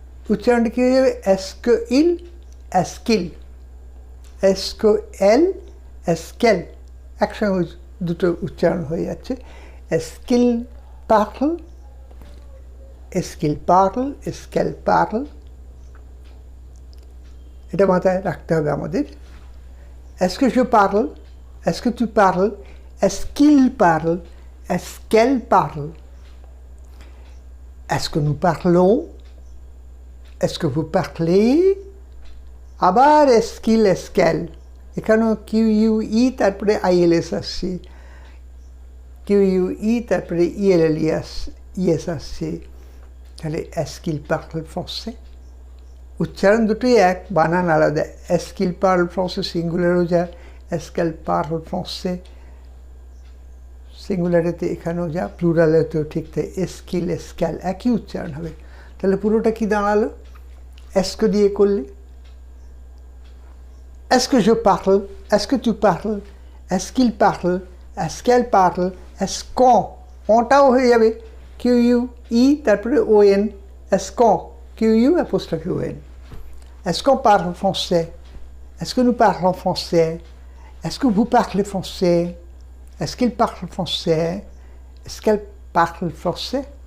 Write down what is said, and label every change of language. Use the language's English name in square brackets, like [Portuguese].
[Bangla] উচ্চারণটা কী হয়ে যাবে? [French] এস্কো ইল, এস্কিল, এস্কো এল, এস্কেল, [Bangla] একসঙ্গে দুটো উচ্চারণ হয়ে যাচ্ছে। [French] এস্কিল পার্ল, এস্কিল পার্ল, এস্কেল পার্ল, [Bangla] এটা মাথায় রাখতে হবে আমাদের। [French] এস্কে je parle, এস্কে tu parles, এস্কিল parle, est-ce qu'elle parle? Est-ce que nous parlons? Est-ce que vous parlez? [Bangla] আবার [French] est-ce qu'il, est-ce qu'elle, [Bangla] এখানেও কিউ ইউ ই তারপরে আইএলএস আসছে, কিউ ইউ ই তারপরে ইএলএলএস ইএস আসছে, তাহলে [French] est-ce qu'il parle français? [Bangla] উচ্চারণ দুটোই এক, বানান আলাদা। [French] est-ce qu'il parle français [Bangla] সিঙ্গুলারও যা, [French] est-ce qu'elle parle français [Bangla] সিঙ্গুলারেতে এখানেও যা, প্লুরালেতেও ঠিক তাই, [French] এস্কিল এস্ক্যাল [Bangla] একই উচ্চারণ হবে। তাহলে পুরোটা কি দাঁড়ালো এস্কো দিয়ে করলে? [French] এস্কে je parle, এস্কে tu parles, এস্কিল parle, এস্ক্যাল parle, এসকন, [Bangla] অটাও হয়ে যাবে কিউ ইউ ই তারপরে O N, ISKCON, Q U apostrophe O N. [French] এসকন parle français, est-ce que nous parlons français, est-ce que vous parlez français, est-ce qu'il parle français, est-ce qu'elle parle français?